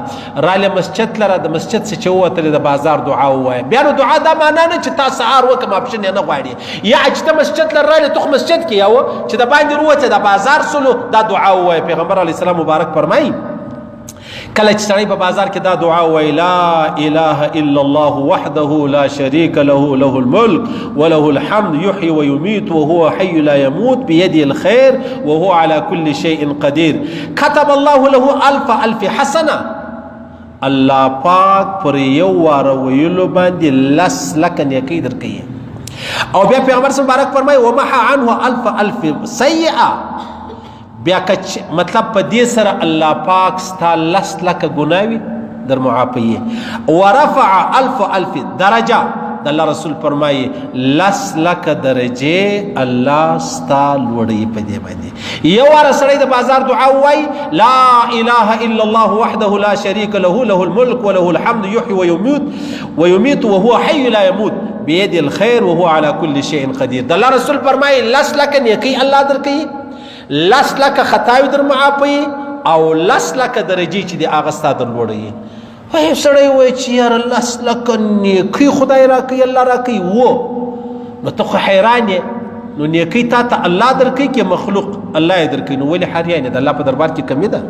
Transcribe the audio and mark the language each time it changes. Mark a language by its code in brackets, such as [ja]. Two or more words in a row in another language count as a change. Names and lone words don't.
[ps] رالې مسجد لره د مسجد څخه چې ووتلې د بازار دعا ووایه. بیا نو دعا دا معنا نه چې تا سهار وکړه ماپښین یې نه غواړي یا چې ته مسجد لره رالې تو خو مسجد کې یا چې د باندې وروته د بازار سلو دا دعا ووایه. پیغمبر علیه السلام مبارک فرمایي کله چې سړی په بازار کې دا دعا ووایي [ar] لا اله الا الله وحده لا شريك له له الملك وله الحمد يحيي ويميت وهو حي لا يموت بيده الخير وهو على كل شيء قدير كتب الله له ألف حسنه. [ps] الله پاک پر یو واره ویلو باندې لس لکه نیکۍ درکوي. او بیا پیغمبر مبارک فرمایي [ar] ومحى عنه ألف سیئه. [ps] بیا که مطلب په دې سره الله پاک ستا لس لکه ګناوي در معافوي. [ar] ورفع ألف درجه [ps] د الله رسول فرمایي لس لکه درجې الله ستا لوړوي په دې باندې. یو واره سړی د بازار دعا ووایي [ar] لا اله الا الله وحده لا شريك له له الملك وله الحمد يحيي ويميت وهو حي لا يموت بيد الخير وهو على كل شيء قدير. [ps] د الله رسول فرمایي لس لکه نیکۍ الله درکوي لس لکه خطاوي در معافوي او لس لکه درجې چې د هغه ستا در لوړوي. وایي سړی وایي چې یاره لس لکه نیکۍ خدای راکوي الله راکوي نو ته خو حیران یې نو نیکۍ تا ته الله درکوي که مخلوق الله یې درکوي نو ولې حیران یې د الله په دربار کې کمي ده؟